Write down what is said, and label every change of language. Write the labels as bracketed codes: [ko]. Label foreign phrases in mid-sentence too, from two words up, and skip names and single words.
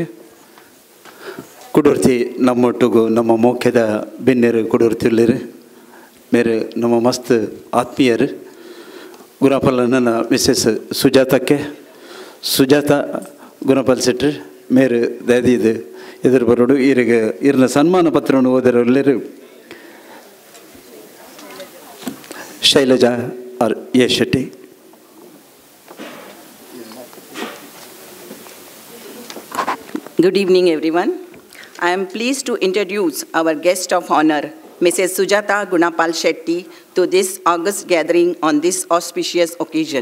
[tcy] ಕುಡುರ್ತಿ ನಮ್ಮೊಟ್ಟಿಗೂ ನಮ್ಮ ಮೋಖ್ಯದ ಬೆನ್ನೇರು ಕುಡುರ್ತಿಲ್ಲಿರು ಮೇರೆ ನಮ್ಮ ಮಸ್ತ್ ಆತ್ಮೀಯರು ಗುಣಪಾಲ್ ನನ್ನ ಮಿಸ್ಸೆಸ್ ಸುಜಾತಕ್ಕೆ ಸುಜಾತ ಗುಣಪಾಲ್ ಶೆಟ್ರಿ ಮೇರೆ ದಾದಿದು ಎದುರು ಬರೋಡು ಈರಿಗೆ ಇರ್ನ ಸನ್ಮಾನ ಪತ್ರವನ್ನು ಓದಿರೋಲ್ಲರು ಶೈಲಜಾ ಆರ್ ಎ ಶೆಟ್ಟಿ. [en] Good evening, everyone. I am pleased to introduce our guest of honor, Mrs. Sujata Gunapal Shetty, to this august gathering on this auspicious occasion.